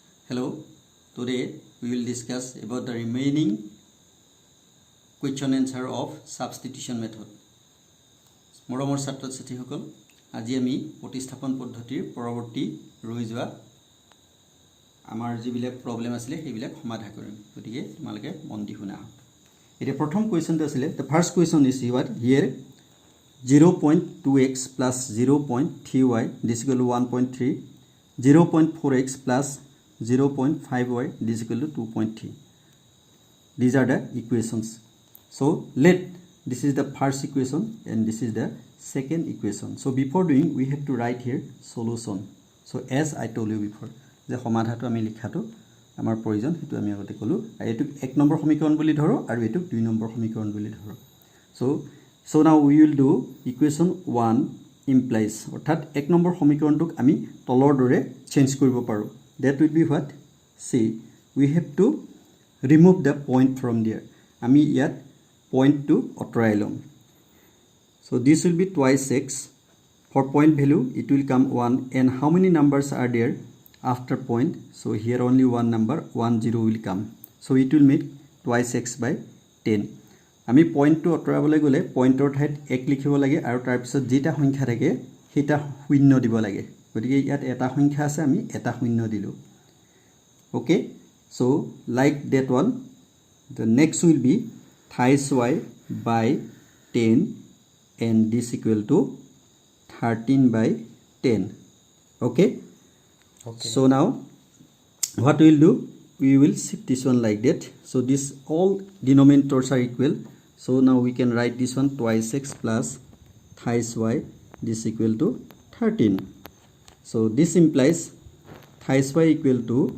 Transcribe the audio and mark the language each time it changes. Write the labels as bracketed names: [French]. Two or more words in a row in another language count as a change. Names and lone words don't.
[English] Hello, today we will discuss about the remaining question answer of substitution method. [Assamese] মৰমৰ ছাত্ৰ ছাত্ৰীসকল আজি আমি প্ৰতিস্থাপন পদ্ধতিৰ পৰৱৰ্তী ৰৈ যোৱা আমাৰ যিবিলাক প্ৰবলেম আছিল সেইবিলাক সমাধান কৰিম গতিকে তোমালোকে মন দি শুনা এতিয়া প্ৰথম কোৱেশ্চনটো আছিল [English] the first question is here 0.2x plus 0.3y this is equal to 1.3 0.4x plus 0.5y this is equal to 2.3 these are the equations so let this is the first equation and this is the second equation so before doing we have to write here solution so as I told you before [Assamese] যে সমাধানটো আমি লিখাটো আমাৰ প্ৰয়োজন হেতু আমি আগতে কলো এটো এক নম্বৰ সমীকৰণ বুলি ধৰো আৰু এটো দুই নম্বৰ সমীকৰণ বুলি ধৰো [English] so now we will do equation 1 implies [Assamese] অৰ্থাৎ এক নম্বৰ সমীকৰণটোক আমি তলৰ দৰে চেঞ্জ কৰিব পাৰো [English] that will be what see we have to remove the point from there [Assamese] আমি ইয়াত point to অতৰাই লম [English] so this will be twice x for point value it will come 1 and how many numbers are there after point so here only one number 10 will come so it will make twice x by 10 [Assamese] আমি point to অতৰাবলৈ গলে pointer ঠাইত 1 লিখিব লাগে আৰু তাৰ পিছত যেটা সংখ্যা থাকে হেটা শূন্য দিব লাগে গতিকে ইয়াত এটা সংখ্যা আছে আমি এটা শূন্য দিলো [English] okay so like that one the next will be thrice y by 10 and this equal to 13 by 10 okay so now what we will do we will shift this one like that so this all denominators are equal so now we can write this one twice x plus thrice y this equal to 13 so this implies thrice y equal to